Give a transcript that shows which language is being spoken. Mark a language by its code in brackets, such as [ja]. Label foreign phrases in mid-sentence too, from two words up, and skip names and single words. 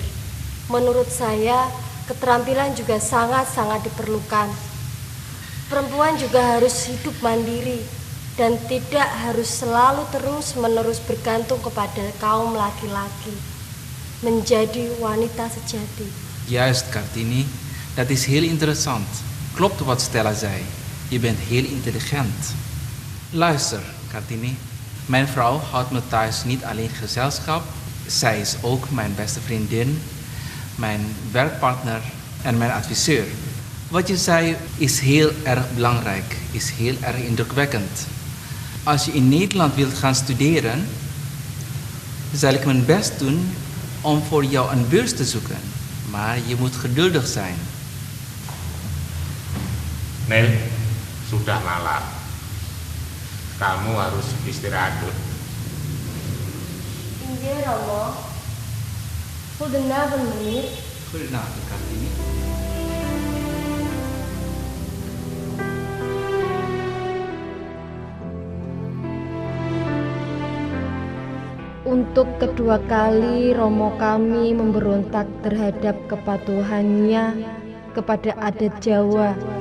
[id] Menurut saya, keterampilan juga sangat-sangat diperlukan. Perempuan juga harus hidup mandiri dan tidak harus selalu terus-menerus bergantung kepada kaum laki-laki. Menjadi wanita sejati. [nl] Juist, Kartini. Dat is heel interessant. Klopt wat Stella zei. Je bent heel intelligent. Luister, Kartini. Mijn vrouw houdt me thuis niet alleen gezelschap, Zij is ook mijn beste vriendin, mijn werkpartner en mijn adviseur. Wat je zei is heel erg belangrijk, is heel erg indrukwekkend. Als je in Nederland wilt gaan studeren, zal ik mijn best doen om voor jou een beurs te zoeken. Maar je moet geduldig zijn. [id] Nel, sudah malam. Kamu harus istirahat dulu. Injil Romo. [nl] Goedenavond meneer. Goedenavond Kartini. [id] Untuk kedua kali Romo kami memberontak terhadap kepatuhannya kepada adat Jawa.